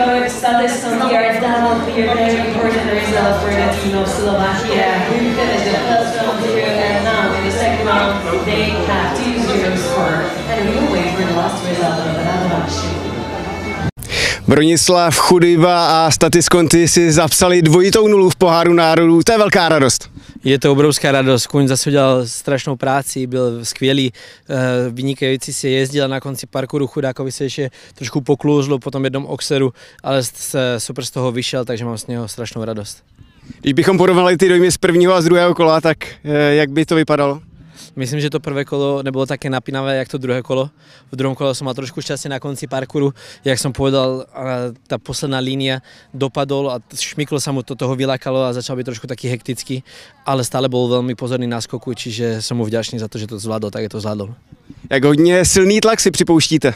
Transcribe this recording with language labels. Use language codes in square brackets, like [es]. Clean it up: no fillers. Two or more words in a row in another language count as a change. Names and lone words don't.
[en] statistics here, that will be a very important result for the team of Slovakia, who finished the first round 0, and now in the second round they have 2-0 score, and we will wait for the last result of the Radovan Šilo. [cs] Bronislav Chudyba a Statis Conti si zapsali dvojitou nulu v poháru národů, to je velká radost. Je to obrovská radost, Kuň zase udělal strašnou práci, byl skvělý, vynikající si jezdil na konci parkouru, Chudákovi se ještě trošku poklouzlo po tom jednom oxeru, ale super z toho vyšel, takže mám z něho strašnou radost. Když bychom porovnali ty dojmy z prvního a z druhého kola, tak jak by to vypadalo? Myslím, že to prvé kolo nebylo také napínavé, jak to druhé kolo. [sk] V druhém kole som mal trošku šťastie na konci parkouru. Jak som povedal, tá posledná línia dopadol a šmyklo sa mu to toho vylákalo a začal byť trošku taký hektický, ale stále bol veľmi pozorný na skoku, čiže som mu vďačný za to, že to zvládol, tak je to zvládol. [cs] Jak hodně silný tlak si připouštíte?